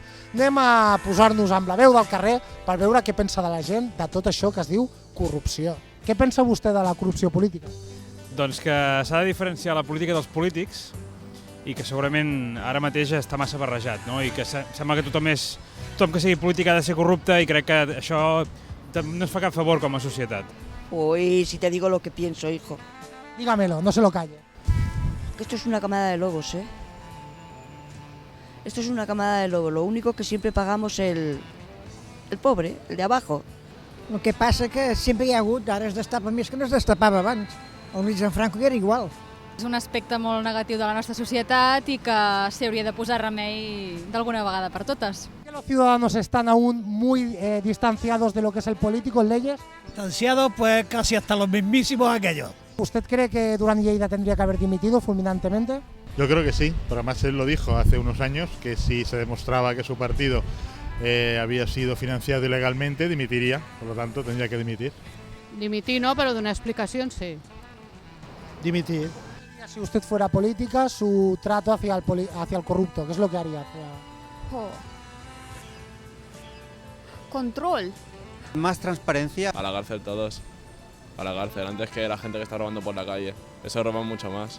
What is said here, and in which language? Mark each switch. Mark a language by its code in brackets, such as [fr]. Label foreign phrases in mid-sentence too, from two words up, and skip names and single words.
[ca] Anem a posar-nos amb la veu del carrer per veure què pensa de la gent de tot això que es diu corrupció. Què pensa vostè de la corrupció política? Doncs que s'ha de diferenciar la política dels polítics i que segurament ara mateix està massa barrejat, no? I que sembla que tothom que sigui polític ha de ser corrupte i crec que això no ens fa cap favor com a societat. [es] Uy, si te digo lo que pienso, hijo. Dígamelo, no se lo calle. Que esto es una camada de lobos, ¿eh? Esto es una camada de lobos. Lo único que siempre pagamos el pobre, el de abajo. [ca] El que passa que sempre hi ha hagut, ara es destapa més que no es destapava abans. El mig en Franco era igual. És un aspecte molt negatiu de la nostra societat i que s'hi hauria de posar remei d'alguna vegada per totes. [es] ¿Que los ciudadanos están aún muy distanciados de lo que es el político en leyes? Distanciados pues casi hasta los mismísimos aquellos. ¿Usted cree que Durán Lleida tendría que haber dimitido fulminantemente? Yo creo que sí, pero además él lo dijo hace unos años, que si se demostraba que su partido había sido financiado ilegalmente, dimitiría, por lo tanto tendría que dimitir. [ca] Dimitir no, pero donar explicacions sí. [es] Dimitir. Si usted fuera política, su trato hacia el corrupto, ¿qué es lo que haría? Control. Más transparencia. A la cárcel todos. A la cárcel, antes que la gente que está robando por la calle. Eso roba mucho más.